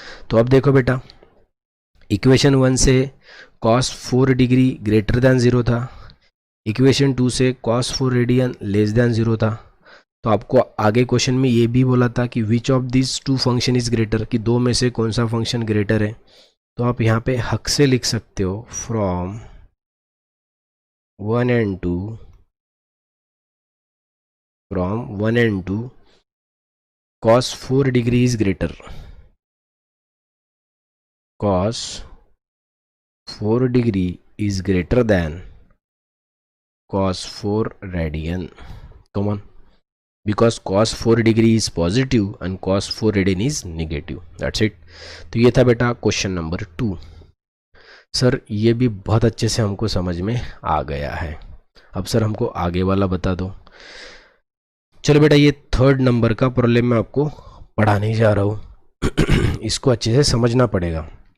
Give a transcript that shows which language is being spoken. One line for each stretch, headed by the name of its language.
Hindi: तो अब देखो बेटा, इक्वेशन 1 से cos 4 डिग्री ग्रेटर देन 0 था, इक्वेशन 2 से cos 4 रेडियन लेस देन 0 था। तो आपको आगे क्वेश्चन में ये भी बोला था कि
English: which of this 2 function is greater,
Hindi: कि दो में से कौन सा फंक्शन ग्रेटर है। तो आप यहाँ पे हक से लिख सकते हो
English: From 1 and 2, from 1 and 2 cos 4 degree is greater, cos 4 degree is greater than cos 4 radian. Come on, because cos 4 degree is positive and cos 4 radian is negative. That's it.
Hindi: तो ये था बेटा क्वेश्चन नंबर 2। सर ये भी बहुत अच्छे से हमको समझ में आ गया है, अब सर हमको आगे वाला बता दो। चलो बेटा, ये थर्ड नंबर का प्रॉब्लम मैं आपको पढ़ाने जा रहा हूँ इसको अच्छे से समझना पड़ेगा।